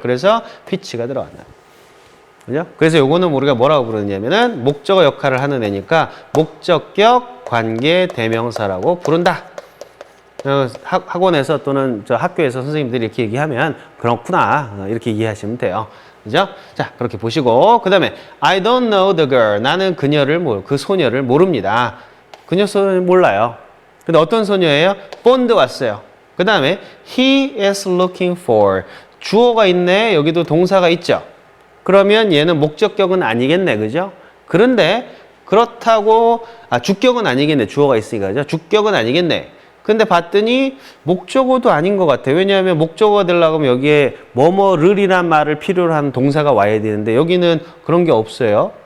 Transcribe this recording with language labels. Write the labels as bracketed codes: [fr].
[ko] 그래서 which가 들어간다. 그죠? 그래서 요거는 우리가 뭐라고 부르냐면은 목적어 역할을 하는 애니까 목적격 관계 대명사라고 부른다. 학원에서 또는 저 학교에서 선생님들이 이렇게 얘기하면 그렇구나 이렇게 이해하시면 돼요. 그죠? 자, 그렇게 보시고 그 다음에 [en] I don't know the girl. [ko] 나는 그 소녀를 모릅니다. 그녀 소녀를 몰라요. 근데 어떤 소녀예요? 본드 왔어요. 그 다음에 [en] he is looking for. [ko] 주어가 있네. 여기도 동사가 있죠. 그러면 얘는 목적격은 아니겠네. 그죠? 그런데 그렇다고 주격은 아니겠네. 주어가 있으니까. 그죠? 주격은 아니겠네. 근데 봤더니 목적어도 아닌 것 같아요. 왜냐하면 목적어가 되려고 하면 여기에 뭐뭐를이란 말을 필요로 하는 동사가 와야 되는데 여기는 그런 게 없어요.